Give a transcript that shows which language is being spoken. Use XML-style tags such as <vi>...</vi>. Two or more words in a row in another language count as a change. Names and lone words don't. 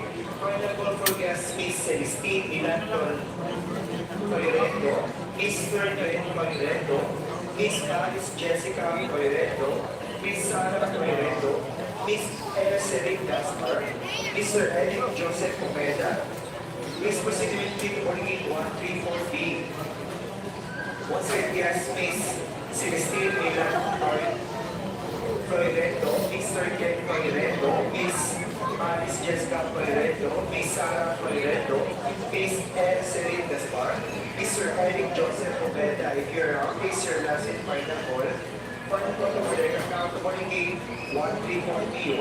<en>Final call for guests Miss Celestine Ilanton Coirendo, Mr. Glenn Coirendo, Miss Alice Jessica Coirendo, Miss Sarah Coirendo, Miss Elserin Gaspar, Mr. Eric Joseph Pomeda, Miss Possibility to boarding gate 134B. Once again, guests Miss Celestine Ilanton Coirendo, Mr. Ken Coirendo, Miss Alice Jessica Coirendo, Miss Sarah Coirendo, Miss Elserin Gaspar, Mr. Eric Joseph Obeda. If you're around, please your last and final call. Final call for the now to boarding gate 134B.</en>